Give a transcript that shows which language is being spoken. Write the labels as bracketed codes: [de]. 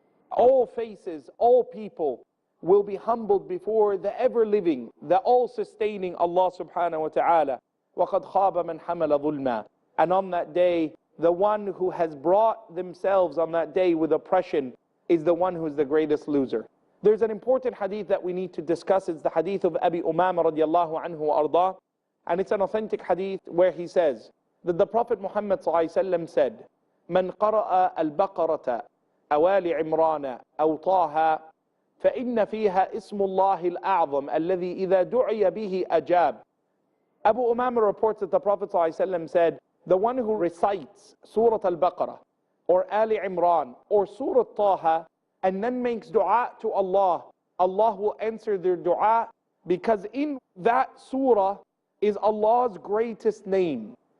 [en] All faces, all people will be humbled before the ever-living, the all-sustaining Allah subhanahu wa ta'ala. [ar] وَقَدْ خَابَ مَنْ حَمَلَ ظُلْمًا. [en] And on that day, the one who has brought themselves on that day with oppression is the one who is the greatest loser. There's an important hadith that we need to discuss. It's the hadith of Abi Umama radiallahu anhu wa ardah. And it's an authentic hadith where he says that the Prophet Muhammad said, [ar] من قرأ البقرة أوال عمران أو طه فإن فيها اسم الله الأعظم الذي إذا دعي به أجاب. [en] Abu Umama reports that the Prophet ﷺ said, the one who recites Surah Al-Baqarah or Ali Imran or Surah Taha and then makes dua to Allah, Allah will answer their dua, because in that surah is Allah's greatest name.